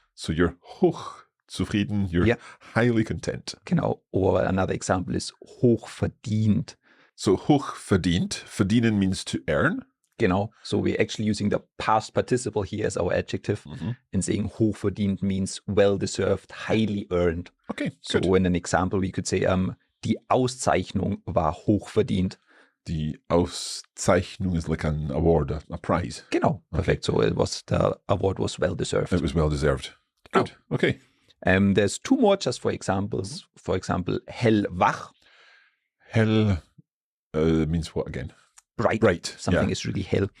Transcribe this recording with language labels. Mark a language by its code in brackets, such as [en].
[en] So you're hochzufrieden, you're highly content. Genau. Or another example is hochverdient. So hochverdient, verdienen means to earn. [de] Genau. [en] So we're actually using the past participle here as our adjective. And saying hochverdient means well-deserved, highly earned. Okay, so good. in an example, we could say, [de] die Auszeichnung war hochverdient. [en] Die Auszeichnung is like an award, a prize. Genau, perfect. So the award was well deserved. It was well deserved. Good. Okay. There's two more just for examples. For example, hellwach. Hell means what again? Bright. Bright. Something is really hell.